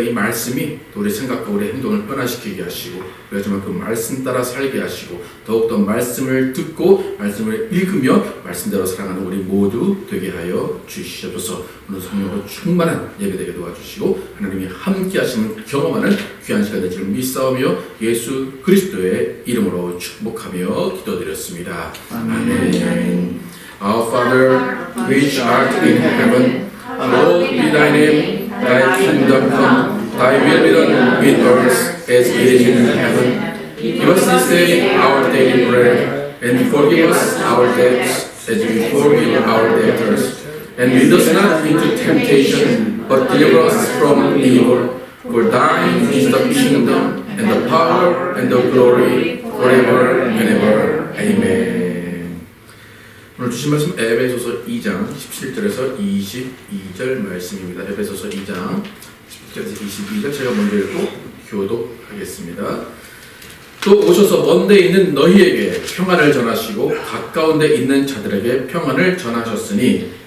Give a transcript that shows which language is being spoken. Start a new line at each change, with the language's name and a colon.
Korean: 이 말씀이 우리 생각과 우리 행동을 변화시키게 하시고 우리가 정말 그 말씀 따라 살게 하시고 더욱더 말씀을 듣고 말씀을 읽으며 말씀대로 살아가는 우리 모두 되게 하여 주시옵소서. 오늘 성령으로 충만한 예배되게 도와주시고 하나님이 함께 하시는 경험하는 귀한 시간 되기를 믿사오며 예수 그리스도의 이름으로 축복하며 기도드렸습니다. 아멘.
English: Our Father, which art in heaven, hallowed be thy name. Thy kingdom come, thy will be done in earth as it is in heaven. Give us this day our daily bread, and forgive us our debts as we forgive our debtors. And lead us not into temptation, but deliver us from evil. For thine is the kingdom, and the power, and the glory, forever and ever. Amen.
Korean: 오늘 주신 말씀 에베소서 2장 17절에서 22절 말씀입니다. 에베소서 2장 17절에서 22절 제가 먼저 읽고 교독하겠습니다. 또 오셔서 먼 데 있는 너희에게 평안을 전하시고 가까운 데 있는 자들에게 평안을 전하셨으니